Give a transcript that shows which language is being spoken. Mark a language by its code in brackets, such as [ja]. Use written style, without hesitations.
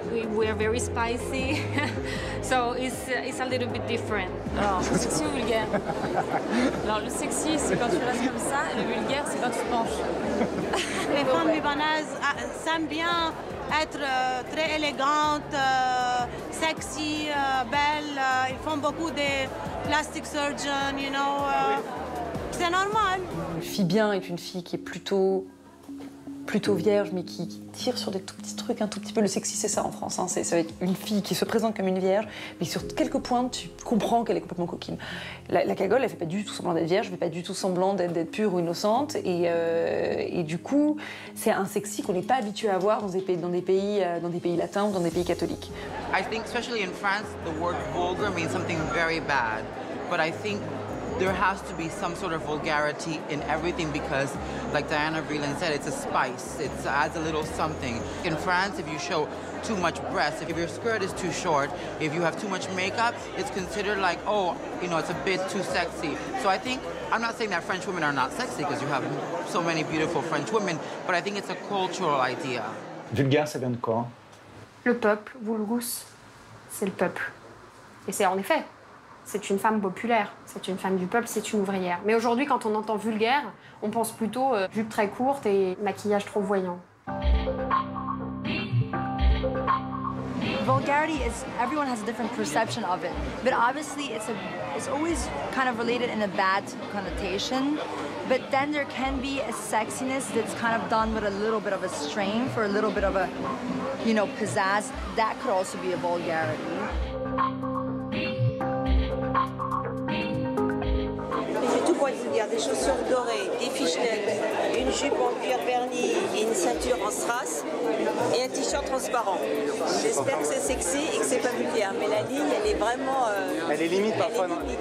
[en] We're very spicy, so it's a little bit different. [fr] Alors, sexy ou vulgaire? Alors, le sexy, c'est quand tu restes comme ça, et le vulgaire, c'est quand tu te penches. Les femmes libanaises s'aiment bien être très élégantes, sexy, belles. Ils font beaucoup de [en] plastic surgeons, you know. [fr] C'est normal. Une fille bien est une fille qui est plutôt vierge, mais qui tire sur des tout petits trucs, un tout petit peu. Le sexy, c'est ça en France. Hein. Ça va être une fille qui se présente comme une vierge, mais sur quelques points, tu comprends qu'elle est complètement coquine. La cagole, elle fait pas du tout semblant d'être vierge, elle fait pas du tout semblant d'être pure ou innocente. Et du coup, c'est un sexy qu'on n'est pas habitué à voir dans des pays latins ou dans des pays catholiques. [en] I think, especially in France, the word vulgar means something very bad. But I think there has to be some sort of vulgarity in everything because, like Diana Vreeland said, it's a spice. It adds a little something. In France, if you show too much breast, if your skirt is too short, if you have too much makeup, it's considered like, oh, you know, it's a bit too sexy. So I think, I'm not saying that French women are not sexy because you have so many beautiful French women, but I think it's a cultural idea. [fr] Vulgaire, ça vient de quoi? Le peuple, vulgus, c'est le peuple. Et c'est en effet. C'est une femme populaire, c'est une femme du peuple, c'est une ouvrière. Mais aujourd'hui, quand on entend vulgaire, on pense plutôt jupe très courte et maquillage trop voyant. [en] Vulgarity is, everyone has a different perception of it, but obviously it's always kind of related in a bad connotation. But then there can be a sexiness that's kind of done with a little bit of a strength or a little bit of a, you know, pizzazz. That could also be a vulgarity. [fr] Tout pour être vulgaire, des chaussures dorées, des fishnets, une jupe en cuir verni et une ceinture en strass et un t-shirt transparent. J'espère que c'est sexy et que c'est pas vulgaire, mais la ligne, elle est vraiment... elle est limite parfois, non?